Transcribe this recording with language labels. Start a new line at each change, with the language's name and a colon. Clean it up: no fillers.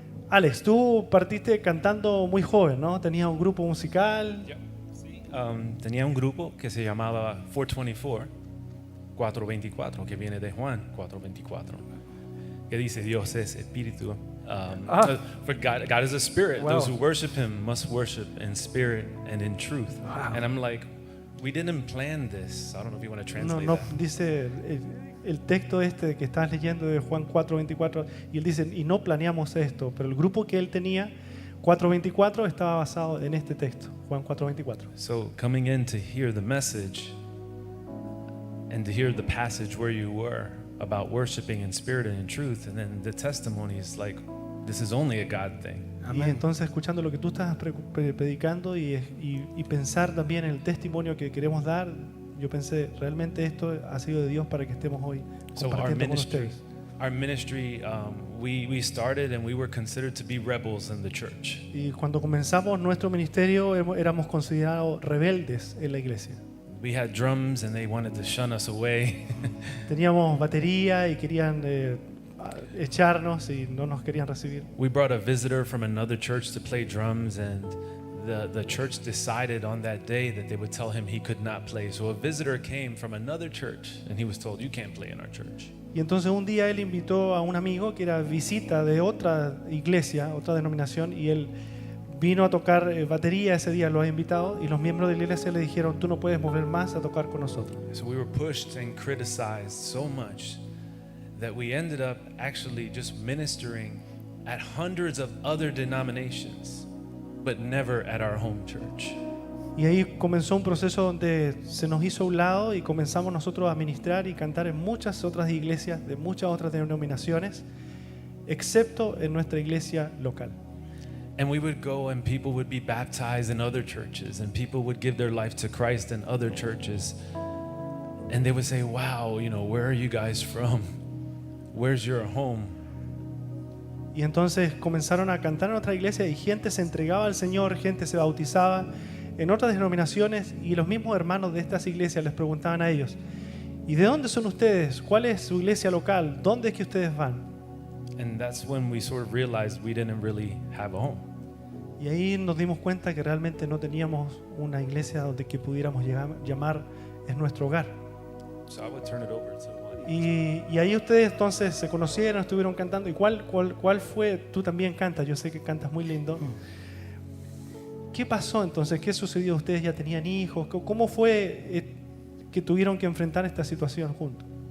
Spanish: Alex, tú partiste cantando muy joven, ¿no? Tenías un grupo musical. Sí. Tenía un grupo que se llamaba 424, que viene de Juan 4:24, que dice Dios es espíritu.
English: For God is a spirit. Wow. Those who worship Him must worship in spirit and in truth. Wow. And I'm like, we didn't plan this. I don't know if you want to translate No, that.
Spanish: dice el texto este que estás leyendo de Juan 4:24 y él dice, y no planeamos esto, pero el grupo que él tenía, 4:24, estaba basado en este texto, Juan 4:24.
English: So coming in to hear the message and to hear the passage where you were about worshiping in spirit and in truth, and then the testimony is like, this is only a God thing.
Spanish: Y entonces escuchando lo que tú estás predicando y pensar también en el testimonio que queremos dar, yo pensé, realmente esto ha sido de Dios para que estemos hoy
English: So
Spanish: compartiendo con ustedes.
English: our ministry, we started and we were considered to be rebels in the church.
Spanish: Y cuando comenzamos nuestro ministerio éramos considerados rebeldes en la iglesia.
English: We had drums and they wanted to shun us away.
Spanish: Teníamos batería y querían echarnos y no nos querían recibir.
English: We brought a visitor from another church to play drums, and the church decided on that day that they would tell him he could not play. So a visitor came from another church and he was told, you can't play in our church.
Spanish: Y entonces un día él invitó a un amigo que era visita de otra iglesia, otra denominación, y él vino a tocar batería ese día, lo ha invitado, y los miembros de la iglesia le dijeron, tú no puedes mover más a tocar con nosotros.
English: So we were pushed and criticized so much that we ended up actually just ministering at hundreds of other denominations, but never at our home church.
Spanish: Y ahí comenzó un proceso donde se nos hizo a un lado y comenzamos nosotros a ministrar y cantar en muchas otras iglesias, de muchas otras denominaciones, excepto en nuestra iglesia local.
English: And we would go and people would be baptized in other churches, and people would give their life to Christ in other churches. And they would say, wow, you know, where are you guys from? Where's your home?
Spanish: Y entonces comenzaron a cantar en otra iglesia y gente se entregaba al Señor, gente se bautizaba en otras denominaciones, y los mismos hermanos de estas iglesias les preguntaban a ellos, ¿y de dónde son ustedes? ¿Cuál es su iglesia local? ¿Dónde es que ustedes van?
English: And that's when we sort of realized we didn't really have a home.
Spanish: Y ahí nos dimos cuenta que realmente no teníamos una iglesia donde que pudiéramos llamar es nuestro hogar.
English: So I would turn it over to one.
Spanish: Y ahí ustedes entonces se conocieron, estuvieron cantando. ¿Y cuál fue? Tú también cantas, yo sé que cantas muy lindo. ¿Qué pasó entonces? ¿Qué sucedió? ¿Ustedes ya tenían hijos? ¿Cómo fue que tuvieron que enfrentar esta situación juntos?